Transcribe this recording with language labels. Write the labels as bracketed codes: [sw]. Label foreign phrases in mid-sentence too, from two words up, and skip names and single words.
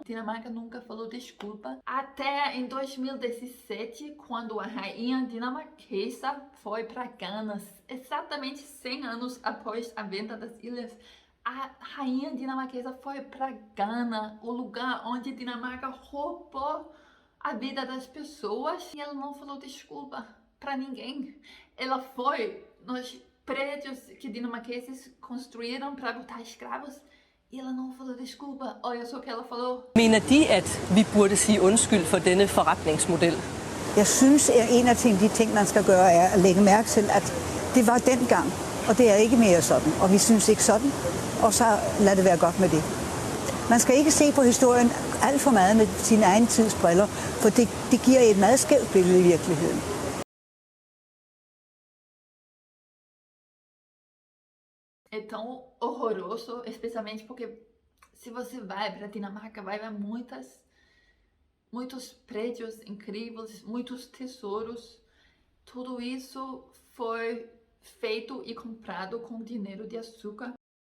[pt] Dinamarca nunca falou desculpa. Até em 2017, quando a rainha dinamarquesa foi para Gana, exatamente 100 anos após a venda das ilhas, a rainha dinamarquesa foi para Gana, o lugar onde a Dinamarca roubou a vida das pessoas, e ela não falou desculpa para ninguém. Ela foi nos prédios que dinamarqueses construíram para botar escravos e ela não falou desculpa. Olha só o que ela falou. [da] Mener de, at vi burde sige undskyld for denne forretningsmodel? Jeg synes, at en af de ting, man skal gøre, er at lægge mærke til, at det var dengang, og det er ikke mere sådan, og vi synes ikke sådan, og så lad det være godt med det. Man skal ikke se på historien alt for meget med sin egen tids briller, for det giver et meget skævt billede i virkeligheden. [pt] É tão horroroso, especialmente porque se você vai para Dinamarca, vai ver muitos prédios incríveis, muitos tesouros. Tudo isso foi feito e comprado com dinheiro de açúcar